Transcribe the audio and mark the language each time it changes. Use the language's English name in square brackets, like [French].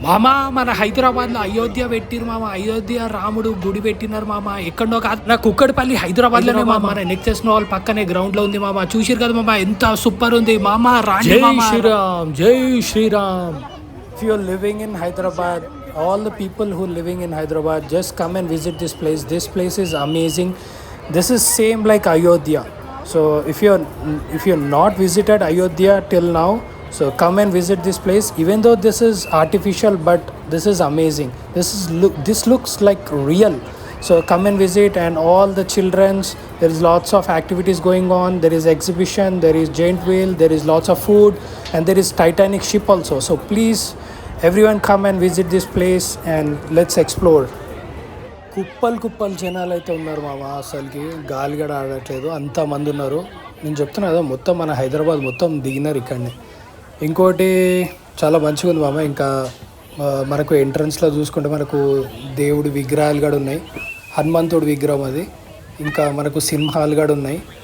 [Telugu] మామ మన హైదరాబాద్లో అయోధ్య పెట్టిరు మామ. అయోధ్య రాముడు గుడి పెట్టినారు మామ. ఎక్కడో కాదు, నా కుక్కడిపల్లి హైదరాబాద్లోనే మామ. మన నెక్సెస్ మాల్ పక్కనే గ్రౌండ్ లో ఉంది మామ. చూసిరు కదా మామ, ఎంత సూపర్ ఉంది మామ. జై శ్రీరామ్, జై Sriram. [English] If you're living in Hyderabad, all the people who living in Hyderabad, just come and visit this place. This place is amazing. This is same like Ayodhya. So if you're not visited Ayodhya till now, so come and visit this place. Even though this is artificial, but this is amazing. This looks like real. So come and visit, and all the children's, there is lots of activities going on. There is exhibition, there is giant wheel, there is lots of food, and there is Titanic ship also. So please everyone come and visit this place and let's explore. [Telugu] కుప్పలు జనాలు అయితే ఉన్నారు మామ. అసలుకి గాలి కూడా ఆడట్లేదు, అంతమంది ఉన్నారు. నేను చెప్తున్నా కదా, మొత్తం మన హైదరాబాద్ మొత్తం దిగినారు ఇక్కడనే. ఇంకోటి చాలా మంచిగా ఉంది మామ. ఇంకా మనకు ఎంట్రన్స్లో చూసుకుంటే మనకు దేవుడి విగ్రహాలు కూడా ఉన్నాయి. హనుమంతుడి విగ్రహం అది. ఇంకా మనకు సింహాలు కూడా ఉన్నాయి.